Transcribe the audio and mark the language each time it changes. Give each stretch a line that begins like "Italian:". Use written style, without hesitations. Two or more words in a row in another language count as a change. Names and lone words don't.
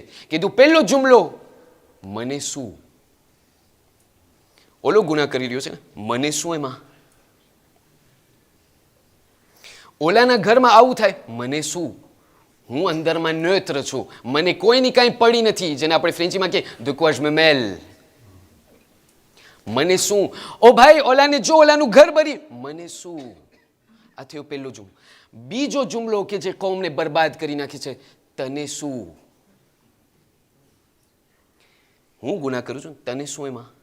Gujarati: કીધું પહેલો જુમલો, મને શું? ઓલો ગુનાહ કરી રહ્યો છે ને, મને શું એમાં? ઓલાના ઘરમાં આવું થાય, મને શું? હું અંદરમાં ન્યત્ર છું, મને કોઈની કાંઈ પડી નથી, જેને આપણે ફ્રેન્ચીમાં કહીએ
French: de quoi je me mêle.
Gujarati: મને શું? ઓ ભાઈ, ઓલાને જો, ઓલાનું ઘર બરી, મને શું? આ થયો પહેલો જુમલો. બીજો જુમલો કે જે કૌમને બરબાદ કરી નાખે છે, તને શું? હું ગુનાહ કરું છું, તને શું એમાં?